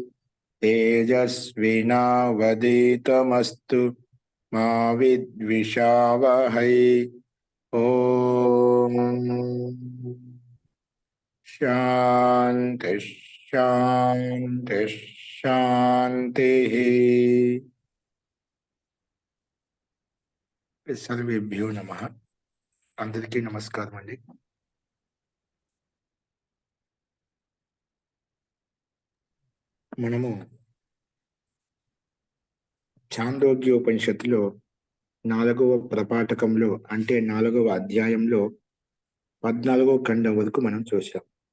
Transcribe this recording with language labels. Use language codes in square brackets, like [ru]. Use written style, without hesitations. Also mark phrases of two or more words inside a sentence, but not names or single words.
[sa] तेजस्विनावधीतमस्तु मा विद्विषावहै। ओम शांति शांति शांति। सर्वेभ्यो नमः। [te] అందరికీ నమస్కారం అండి. మనము ఛాందోగ్యోపనిషత్తులో 4వ ప్రపాఠకంలో అంటే 4వ అధ్యాయంలో 14వ ఖండం వరకు మనం చూసాం.